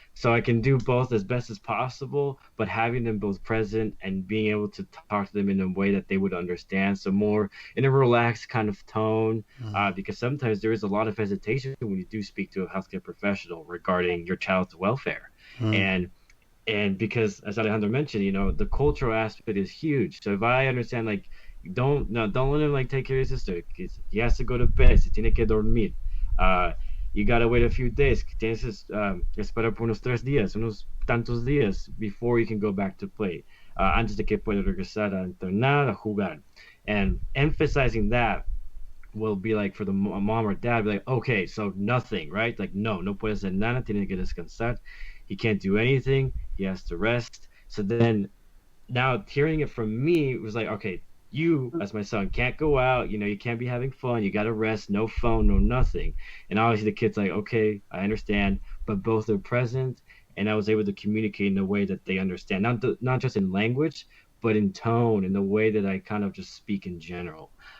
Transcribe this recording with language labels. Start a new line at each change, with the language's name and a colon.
English: So I can do both as best as possible, but having them both present and being able to talk to them in a way that they would understand, so more in a relaxed kind of tone, because sometimes there is a lot of hesitation when you do speak to a healthcare professional regarding your child's welfare. And because, as Alejandra mentioned, the cultural aspect is huge. So if I understand, like, don't let him like take care of his sister. He has to go to bed.
Spanish: Se tiene que dormir.
English: You gotta wait a few days.
Spanish: Tienes esperar por unos 3 días, unos tantos días
English: before you can go back to play.
Spanish: Antes de que pueda regresar a entrenar, a jugar.
English: And emphasizing that will be like, for the mom or dad, be like, okay, so nothing, right? Like,
Spanish: no puede hacer nada, tiene que descansar.
English: He can't do anything. He has to rest. So then, now hearing it from me, it was like, okay, You, as my son, can't go out. You can't be having fun. You got to rest. No phone, no nothing. And obviously, the kid's like, okay, I understand. But both are present, and I was able to communicate in a way that they understand, not just in language, but in tone, in the way that I kind of just speak in general.